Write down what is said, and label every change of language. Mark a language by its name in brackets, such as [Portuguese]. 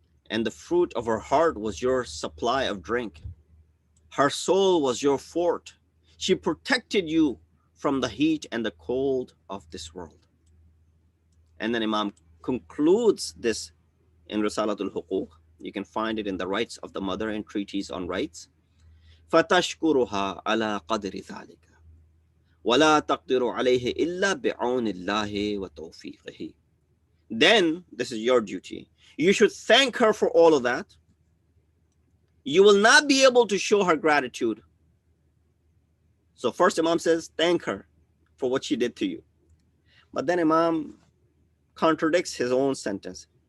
[English] And the fruit of her heart was your supply of drink. Her soul was your fort. She protected you from the heat and the cold of this world. And then Imam concludes this in Risalatul Huquq. You can find it in the Rights of the Mother and Treatise on Rights. [Arabic] فتشكرها على قدر ذلك ولا تقدر عليه إلا بعون الله وتوفيقه. [English] Then this is your duty. You should thank her for all of that. You will not be able to show her gratitude. So first Imam says, thank her for what she did to you. But then Imam contradicts his own sentence.